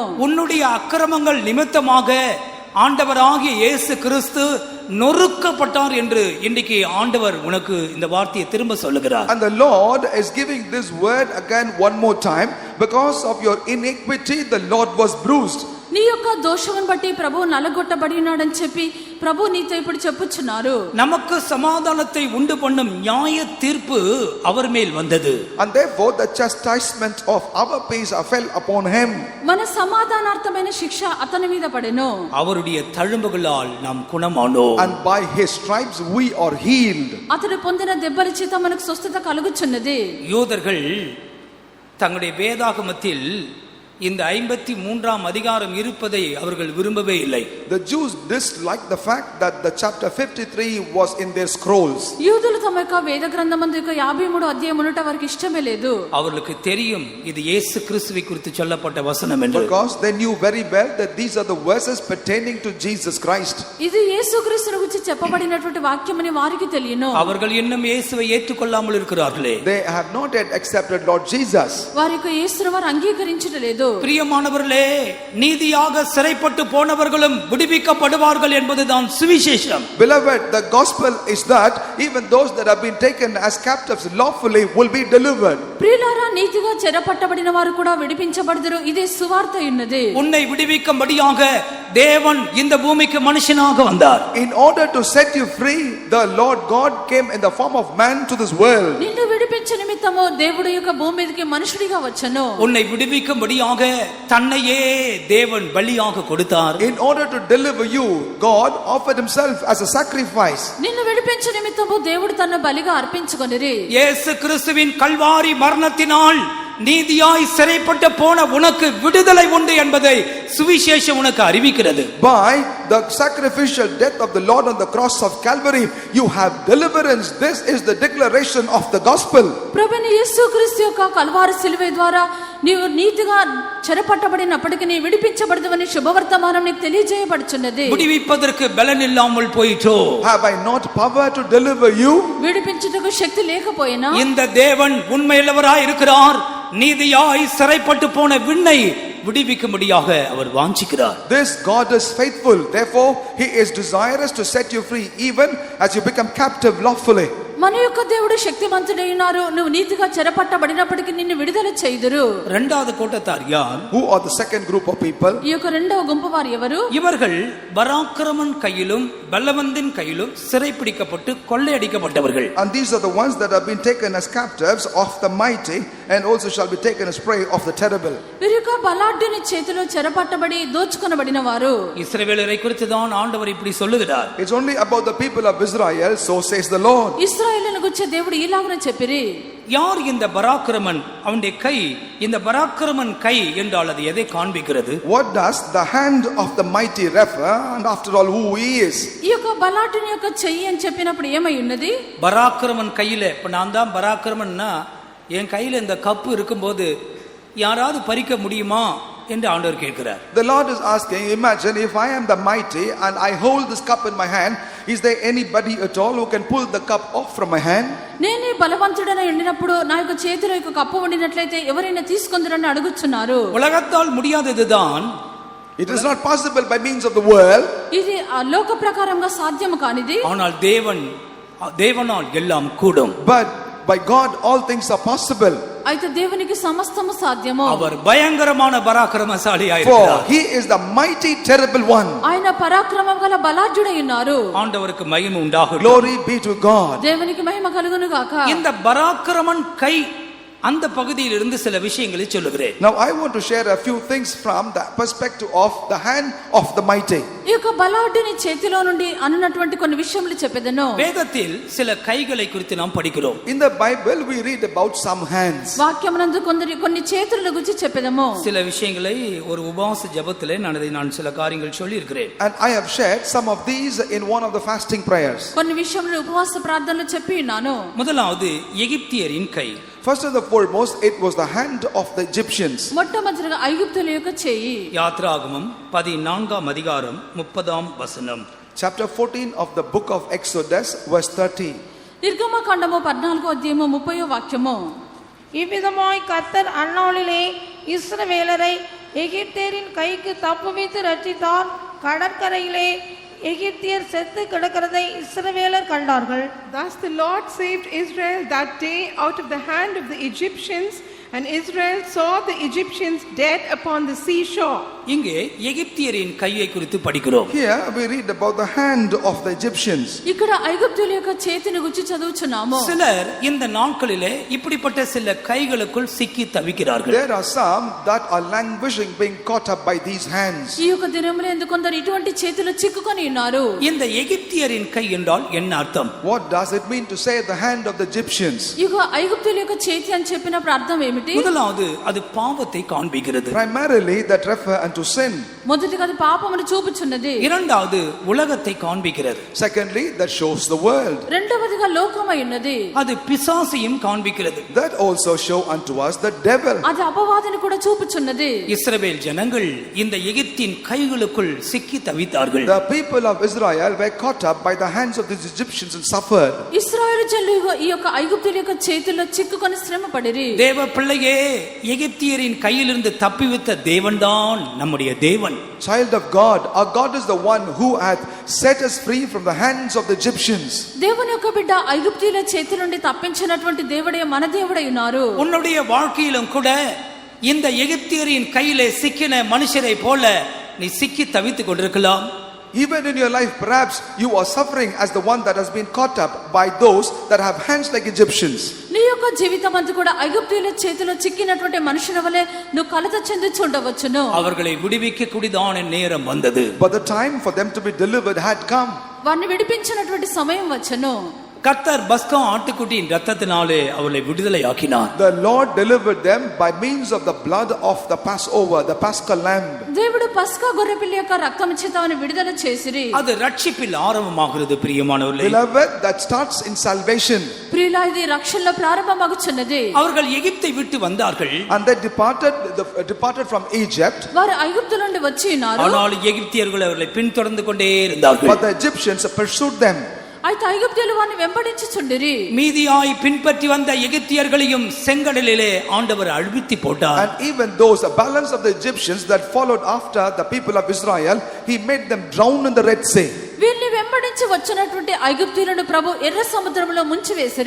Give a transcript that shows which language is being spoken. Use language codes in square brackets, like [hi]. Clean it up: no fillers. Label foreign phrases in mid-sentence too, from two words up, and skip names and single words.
[ta] உன்னுடைய அக்கிரமங்கள் நிமித்தமாக ஆண்டவராகிய இயேசு கிறிஸ்து நொறுக்கப்பட்டார் என்று இன்றைக்கு ஆண்டவர் உனக்கு இந்த வார்த்தையை திரும்ப சொல்லுகிறார். [en] And the Lord is giving this word again one more time, because of your iniquity the Lord was bruised. [te] నీ యొక్క దోషమును బట్టి ప్రభువు నలగొట్టబడి ఉన్నాడని చెప్పి ప్రభు నీతో ఇప్పుడు చెప్పుచున్నారు. [ta] நமக்கு சமாதானத்தை உண்டு பண்ணும் நியாய தீர்ப்பு அவர் மேல் வந்தது. [en] And therefore the chastisement of our peace fell upon him. [te] మన సమాధానార్థమైన శిక్ష అతని మీద పడెను. [ta] அவருடைய தழும்புகளால் நாம் குணமானோம். [en] And by his stripes we are healed. [te] అతడు పొందిన దెబ్బల చేత మనకు స్వస్థత కలుగుచున్నది. [ta] யூதர்கள் தங்களுடைய வேதாகமத்தில் இந்த 53ஆம் அதிகாரம் இருப்பதை அவர்கள் விரும்பவே இல்லை. [en] The Jews disliked the fact that the chapter 53 was in their scrolls. [te] యూదులు తమ యొక్క వేద గ్రంథమందు యొక్క 53వ అధ్యాయం ఉండట వారికి ఇష్టమే లేదు. [ta] அவர்களுக்கு தெரியும் இது இயேசு கிறிஸ்துவை குறித்து சொல்லப்பட்ட வசனம் என்று. [en] Because they knew very well that these are the verses pertaining to Jesus Christ. [te] ఇది యేసుక్రీస్తును గురించి చెప్పబడినటువంటి వాక్యమని వారికి తెలియను. [ta] அவர்கள் இன்னும் இயேசுவை ஏற்றுக்கொள்ளாமல் இருக்கிறார்களே. [en] They have not yet accepted Lord Jesus. [te] వారి యొక్క యేసును వారు అంగీకరించలేదు. [ta] பிரியமானவர்களே, நீதியாக சிறைப்பட்டு போனவர்களும் விடுவிக்கப்படுவார்கள் என்பதுதான் சுவிசேஷம். [en] Beloved, the gospel is that even those that have been taken as captives lawfully will be delivered. [te] ప్రియులారా, నీతిగా చెరపట్టబడిన వారు కూడా విడిపించబడుదురు. ఇదే సువార్త ఉన్నది. [ta] உன்னை விடுவிக்கும்படியாக தேவன் இந்த பூமிக்கு மனுஷனாக வந்தார். [en] In order to set you free, the Lord God came in the form of man to this world. [te] నిన్ను విడిపించ నిమిత్తం నిమిత్తము దేవుడు యొక్క భూమి మీదకి మనుషుడిగా వచ్చెను. [ta] உன்னை விடுவிக்கும்படியாக தன்னையே தேவன் பலியாக கொடுத்தார். [en] In order to deliver you, God offered himself as a sacrifice. [te] నిన్ను విడిపించే నిమిత్తము దేవుడు తన్ను బలిగా అర్పించుకొనిరి. [ta] இயேசு கிறிஸ்துவின் கல்வாரி மரணத்தினால் நீதியாய் சிறைப்பட்டு போன உனக்கு விடுதலை உண்டு என்பதை சுவிசேஷம் உனக்கு அறிவிக்கிறது. [en] By the sacrificial death of the Lord on the cross of Calvary, you have deliverance. This is the declaration of the gospel. [te] ప్రభువైన యేసుక్రీస్తు యొక్క కల్వారి సిలువ ద్వారా నీవు నీతిగా చెరపట్టబడినప్పటికీ నీ విడిపించబడదువని శుభవర్తమానం నీకు తెలియజేయబడుచున్నది. [ta] விடுவிப்பதற்கு பலன் இல்லாமல் போயிற்றோ? [en] Have I not power to deliver you? [te] విడిపించుటకు శక్తి లేకపోయినా [ta] இந்த தேவன் உண்மையுள்ளவராய் இருக்கிறார். நீதியாய் சிறைப்பட்டு போன விண்ணை விடுவிக்கும்படியாக அவர் வாஞ்சிக்கிறார். [en] This God is faithful. Therefore, he is desirous to set you free even as you become captive lawfully. [te] మన యొక్క దేవుడు శక్తిమంతుడై ఉన్నారు. నువ్వు నీతిగా చెరపట్టబడినప్పటికీ నిన్ను విడుదల చేయుదురు. [ta] இரண்டாவது கூட்டத்தார் யார்? [en] Who are the second group of people? [te] ఈ యొక్క రెండవ గుంపు వారు ఎవరు? [ta] இவர்கள் பராக்கிரமன் கையிலும் பல்லவந்தின் கையிலும் சிறைப்பிடிக்கப்பட்டு கொள்ளையடிக்கப்பட்டவர்கள். [en] And these are the ones that have been taken as captives of the mighty and also shall be taken as prey of the terrible. [te] వీరు యొక్క బలాఢ్యుని చేతిలో చెరపట్టబడి దోచుకొనబడిన వారు. [ta] இஸ்ரவேலரை குறித்து தான் ஆண்டவர் இப்படி சொல்லுகிறார். [en] It's only about the people of Israel, so says the Lord. [te] ఇశ్రాయేలును గురించి దేవుడు ఇలాగనే చెప్పిరి. [ta] யார் இந்த பராக்கிரமன்? அவனுடைய கை, இந்த பராக்கிரமன் கை என்றால் அது எதை காண்பிக்கிறது? [en] What does the hand of the mighty refer, and after all who he is? [te] ఈ యొక్క బలాఢ్యుని యొక్క చెయ్యి అని చెప్పినప్పుడు ఏమై ఉన్నది? [ta] பராக்கிரமன் கையில, இப்ப நான் தான் பராக்கிரமன்னா என் கையில இந்த கப்பு இருக்கும்போது யாராவது பறிக்க முடியுமா என்று ஆண்டவர் கேட்கிறார். [en] The Lord is asking, imagine if I am the mighty and I hold this cup in my hand, is there anybody at all who can pull the cup off from my hand? [te] నేనే బలవంతుడనై ఉండినప్పుడు నా యొక్క చేతిలో యొక్క కప్పు ఉండినట్లయితే ఎవరైనా తీసుకొందరని అడుగుచున్నారు. [ta] உலகத்தால் முடியாததுதான். [en] It is not possible by means of the world. [te] ఇది లోక ప్రకారంగా సాధ్యము కానిది. [ta] ஆனால் தேவனால் எல்லாம் கூடும். [en] But by God all things are possible. [te] అయితే దేవునికి సమస్తము సాధ్యము. [ta] அவர் பயங்கரமான பராக்கிரமசாலியாய் [en] For [ta] இருக்கிறார். [en] he is the mighty terrible one. [te] ఆయన పరాక్రమం గల బలాఢ్యుడై ఉన్నారు. [ta] ஆண்டவருக்கு மகிமை உண்டாகட்டும். [en] Glory be to God. [te] దేవునికి మహిమ కలుగును గాక. [ta] இந்த பராக்கிரமன் கை அந்த பகுதியில் இருந்து சில விஷயங்களை சொல்லுகிறேன். [en] Now I want to share a few things from the perspective of the hand of the mighty. [te] ఈ యొక్క బలాఢ్యుని చేతిలో నుండి అన్నటువంటి కొన్ని విషయములు చెప్పెదను. [ta] வேதத்தில் சில கைகளை குறித்து நாம் படிக்கிறோம். [en] In the Bible we read about some hands. [te] వాక్యమునందు కొన్ని చేతుల గురించి చెప్పెదము. [ta] சில விஷயங்களை ஒரு உபவாச ஜெபத்திலே நான் சில காரியங்கள் சொல்லி இருக்கிறேன். [en] And I have shared some of these in one of the fasting prayers. [te] కొన్ని విషయములు ఉపవాస ప్రార్థనలో చెప్పి ఉన్నాను. [ta] முதலாவது எகிப்தியரின் கை. [en] First and the foremost, it was the hand of the Egyptians. [te] మొట్టమొదటిగా ఐగుప్తుల యొక్క చెయ్యి. [ta] யாத்ராகமம் 14ஆம் அதிகாரம் 30ஆம் வசனம். [en] Chapter 14 of the book of Exodus, verse 30. [te] నిర్గమకాండము 14వ అధ్యాయము 30వ వాక్యము. [ta] இவ்விதமாய் கர்த்தர் அந்நாளிலே இஸ்ரவேலரை எகிப்தியரின் கைக்கு தப்புவித்து ரட்சித்தார். கடற்கரையிலே எகிப்தியர் செத்து கிடக்கிறதை இஸ்ரவேலர் கண்டார்கள். [en] Thus the Lord saved Israel that day out of the hand of the Egyptians, and Israel saw the Egyptians dead upon the seashore. [ta] இங்கே எகிப்தியரின் கையை குறித்து படிக்கிறோம். [en] Here we read about the hand of the Egyptians. [te] ఇక్కడ ఐగుప్తుల యొక్క చేతిని గురించి చదువుచున్నాము. [ta] சிலர் இந்த நாட்களிலே இப்படிப்பட்ட சில கைகளுக்குள் சிக்கி தவிக்கிறார்கள். [en] There are some that are languishing, being caught up by these hands. [te] ఈ యొక్క దినములో ఎందుకు కొందరు ఇటువంటి చేతులు చిక్కుకొని ఉన్నారు. [ta] இந்த எகிப்தியரின் கை என்றால் என்ன அர்த்தம்? [en] What does it mean to say the hand of the Egyptians? [te] ఈ యొక్క ఐగుప్తుల యొక్క చేతి అని చెప్పినప్పుడు అర్థం ఏమిటి? [ta] முதலாவது அது பாவத்தை காண்பிக்கிறது. [en] Primarily that refer unto sin. [te] మొదటిగా అది పాపమును చూపుచున్నది. [ta] இரண்டாவது உலகத்தை காண்பிக்கிறது. [en] Secondly, that shows the world. [te] రెండవదిగా లోకమై ఉన్నది. [ta] அது பிசாசையும் காண்பிக்கிறது. [en] That also show unto us the devil. [te] అది అపవాదిని కూడా చూపుచున్నది. [ta] இஸ்ரவேல் ஜனங்கள் இந்த எகிப்தின் கைகளுக்குள் சிக்கி தவித்தார்கள். [en] The people of Israel were caught up by the hands of these Egyptians and suffered. [te] ఇశ్రాయేలు జనులు ఈ యొక్క ఐగుప్తుల యొక్క చేతుల్లో చిక్కుకొని శ్రమ పడిరి. [ta] தேவ பிள்ளையே, எகிப்தியரின் கையிலிருந்து தப்பிவித்த தேவன்தான் நம்முடைய தேவன். [en] Child of God, our God is the one who hath set us free from the hands of the Egyptians. [te] దేవుని యొక్క బిడ్డ ఐగుప్తుల చేతి నుండి తప్పించినటువంటి దేవుడే మన దేవుడై ఉన్నారు. [ta] உன்னுடைய வாழ்க்கையிலும் கூட இந்த எகிப்தியரின் கையிலே சிக்கின மனுஷரை போல நீ சிக்கி தவித்துக் கொண்டிருக்கலாம். [en] Even in your life, perhaps you are suffering as the one that has been caught up by those that have hands like Egyptians. [te] నీ యొక్క జీవితం అంతా కూడా ఐగుప్తీయుల చేతిలో చిక్కినటువంటి మనుషుల వలె నువ్వు కలత చెందుచుండవచ్చును. [ta] அவர்களை விடுவிக்க கூடிதான நேரம் வந்தது. [en] But the time for them to be delivered had come. [te] వారిని విడిపించినటువంటి సమయం వచ్చును. [ta] கர்த்தர் பஸ்கா ஆட்டுக்குட்டியின் ரத்தத்தினாலே அவர்களை விடுதலை ஆக்கினார். [en] The Lord delivered them by means of the blood of the Passover, the Paschal lamb. [te] దేవుడు పస్కా గొర్రెపిల్ల యొక్క రక్తం చేత వారిని విడుదల చేసిరి. [ta] அது ரட்சிப்பில் ஆரம்பமாகிறது பிரியமானவர்களே. [en] Beloved, that starts in salvation. [te] ప్రియులా ఇది రక్షణలో ప్రారంభమగుచున్నది. [ta] அவர்கள் எகிப்தை விட்டு வந்தார்கள். [en] And they departed from Egypt. [te] వారు ఐగుప్తు నుండి వచ్చి ఉన్నారు. [ta] ஆனால் எகிப்தியர்கள் அவர்களை பின்தொடர்ந்து கொண்டே இருந்தார்கள். [en] But the Egyptians pursued them. [te] అయితే ఐగుప్తీయులు వారిని వెంబడించుచుండిరి. [ta] மீதியாய் பின்பற்றி வந்த எகிப்தியர்களையும் செங்கடலிலே ஆண்டவர் அழுத்தி போட்டார். [en] And even those, a balance of the Egyptians that followed after the people of Israel, he made them drown in the Red Sea. [te] వీరిని వెంబడించి వచ్చినటువంటి ఐగుప్తీయులను ప్రభు ఎర్ర సముద్రంలో ముంచివేసిరి.